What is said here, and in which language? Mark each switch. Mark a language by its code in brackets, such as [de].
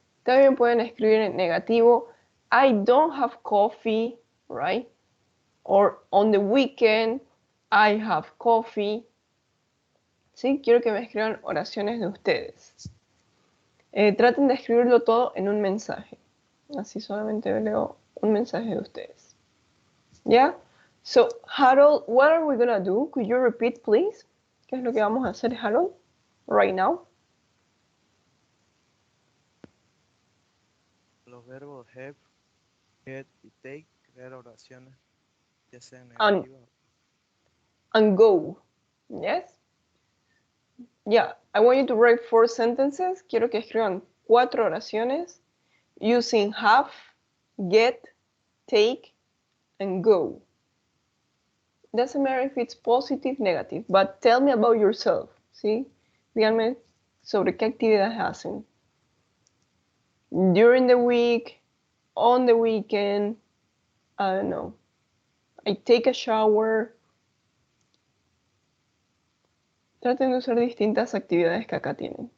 [es] También pueden escribir en negativo, [en] I don't have coffee, right? Or on the weekend, I have coffee. [es] ¿Sí? Quiero que me escriban oraciones de ustedes. Traten de escribirlo todo en un mensaje. Así solamente leo un mensaje de ustedes. ¿Ya? [en] So, Harold, what are we going to do? Could you repeat, please? [es] ¿Qué es lo que vamos a hacer, Harold? [en] Right now. [es] Los verbos have, get y take, crear oraciones, ya sean [en] And [es] negativas. [en] And go. Yes? Yeah, I want you to write 4 sentences. [es] Quiero que escriban 4 oraciones [en] using have, get, take, and go. Doesn't matter if it's positive, negative, but tell me about yourself, [es] ¿sí? Díganme sobre qué actividades hacen. [en] During the week, on the weekend, I don't know. I take a shower. [es] Traten de usar distintas actividades que acá tienen.